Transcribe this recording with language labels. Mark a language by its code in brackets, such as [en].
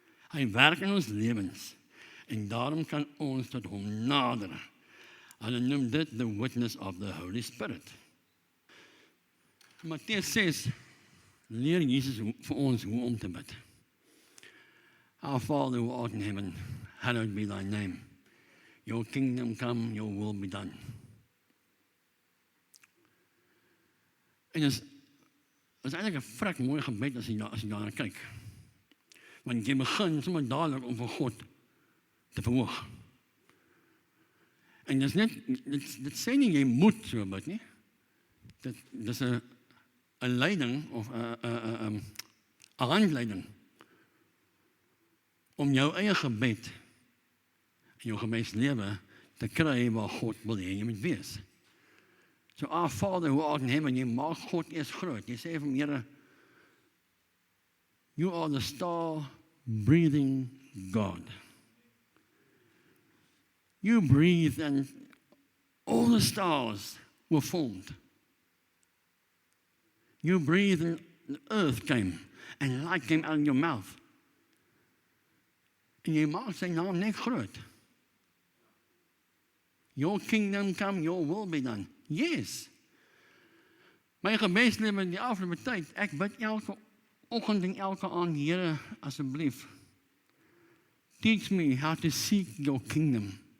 [af] Hy werk in ons lewens en daarom kan ons tot hom nader. Hulle noem dit [en] the witness of the Holy Spirit. [af] Matteus 6 leer Jesus vir ons hoe om te bid. [en] Our Father who art in heaven, hallowed be thy name. Your kingdom come, your will be done. [af] En is eintlik 'n vrek mooi gebed as jy daarna kyk. Want jy begin sommer dadelik om vir God te verhoog. En dit sê nie jy moet so bid nie. Dit is 'n leiding of 'n handleiding om jou eie gebed en jou gebedslewe te kry waar God wil hê jy moet wees. [en] So our Father who art in heaven, [af] jy maak God eers groot. Jy sê vir hom, Here, [en] you are the star-breathing God. You breathed and all the stars were formed. You breathed and the earth came and light came out of your mouth. [af] En jy maak sy naam net groot. [en] Your kingdom come, your will be done. [af] Yes. My gebedslewe in die afgelope tyd, ek bid elke oggend en elke aand, Here, asseblief, [en] teach me how to seek your kingdom.